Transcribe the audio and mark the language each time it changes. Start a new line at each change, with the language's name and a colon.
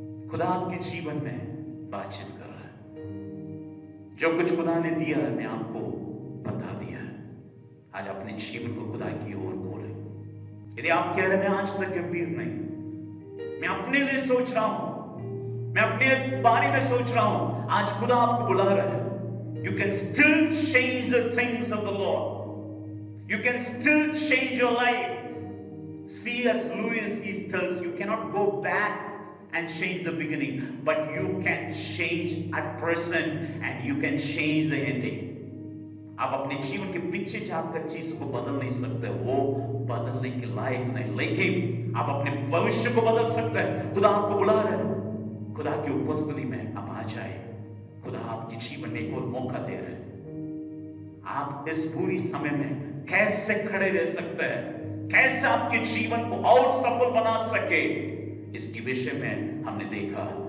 Hindi: खुदा आपके जीवन में बातचीत कर रहा है। जो कुछ खुदा ने दिया है मैं आपको बता दिया है। आज अपने जीवन को खुदा की ओर बोले। यदि आप कह रहे हैं मैं आज तक गंभीर नहीं, मैं अपने लिए सोच रहा हूं, मैं अपने बारे में सोच रहा हूं, आज खुदा आपको बुला रहा है।
English: You can still change the things of the Lord. You can still change your life. C.S. Lewis he tells you cannot go back and change the beginning, but you can change at present and you can change the ending.
Hindi: आप अपने जीवन के पीछे जाकर चीज को बदल नहीं सकते, वो बदलने के लायक नहीं, लेकिन आप अपने भविष्य को बदल सकते हैं। खुदा आपको बुला रहा है। खुदा की उपस्थिति में आप आ जाए। खुदा आपके जीवन में एक और मौका दे रहे हैं। आप इस बुरी समय में कैसे खड़े रह सकते हैं, कैसे आपके जीवन को और सफल बना सके, इसके विषय में हमने देखा।